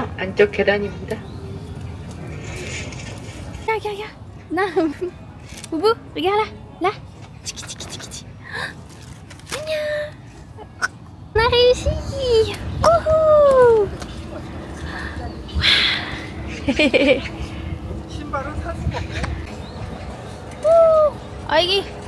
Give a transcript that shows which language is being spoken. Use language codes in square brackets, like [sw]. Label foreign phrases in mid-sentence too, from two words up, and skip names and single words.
[ko] 왼쪽 계단입니다. [fr] Regarde. Non, Boubou, regarde là. Là. Tiki, tiki, tiki, tiki. On a réussi. Wouhou. 아이기.